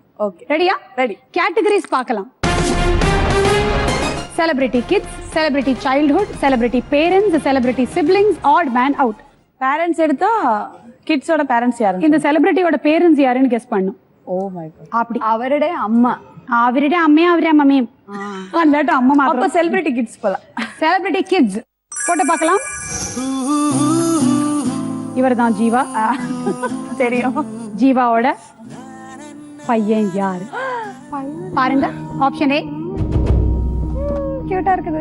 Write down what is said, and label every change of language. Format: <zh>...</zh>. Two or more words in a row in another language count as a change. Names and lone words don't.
<ta>ஓகே, ரெடியா? ரெடி. கேட்டகரிஸ் பார்க்கலாம்.</ta> <en>Celebrity kids, celebrity childhood, celebrity parents, celebrity siblings, odd man out.</en> <ta>பேரண்ட்ஸ் எடுத்தா</ta> <en>kids' parents</en> <ta>யாரு? இந்த செலிபிரிட்டியோட பேரண்ட்ஸ் யாருன்னு கெஸ் பண்ணும்.</ta> <en>Oh my God.</en> <ta>அப்படி</ta> <ml>അവരുടെ അമ്മ, അവരുടെ അമ്മയും അവരുടെ അമ്മയും അല്ലാട്ടോ അമ്മ</ml> <ta>அப்ப</ta> <ml>മാത്രം.</ml> <en>celebrity kids</en> <ta>போலாம்.</ta> <en>celebrity kids photo</en> <ta>பார்க்கலாம். இவர்தான் ஜீவா. தெரியும். ஜீவாவோட பையன் யாரு? பாருங்க.</ta> <en>option A</en> <ta>கியூட்டா இருக்குது.</ta>